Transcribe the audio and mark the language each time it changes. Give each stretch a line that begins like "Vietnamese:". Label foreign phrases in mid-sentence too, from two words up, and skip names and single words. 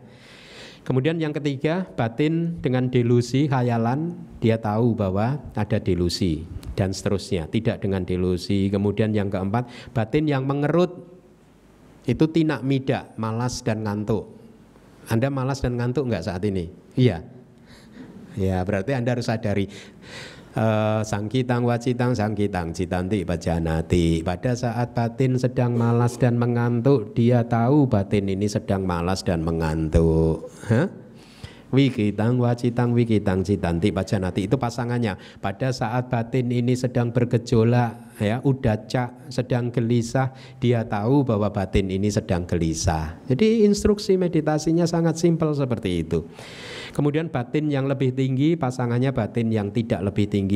Indonesian: Kemudian yang ketiga, batin dengan delusi, khayalan, dia tahu bahwa ada delusi dan seterusnya, tidak dengan delusi. Kemudian yang keempat, batin yang mengerut, itu
Pali: tinak midak,
Indonesian: malas dan ngantuk. Anda malas dan ngantuk enggak saat ini? Iya. Ya, berarti Anda harus sadari.
Pali: Sangkitang wacitang sangkitang citanti pajanati.
Indonesian: Pada saat batin sedang malas dan mengantuk, dia tahu batin ini sedang malas dan mengantuk.
Pali: Wikitang wacitang wikitang citanti pajanati,
Indonesian: itu pasangannya. Pada saat batin ini sedang bergejolak, ya, udaca, sedang gelisah, dia tahu bahwa batin ini sedang gelisah. Jadi instruksi meditasinya sangat simpel seperti itu. Kemudian batin yang lebih tinggi, pasangannya batin yang tidak lebih tinggi.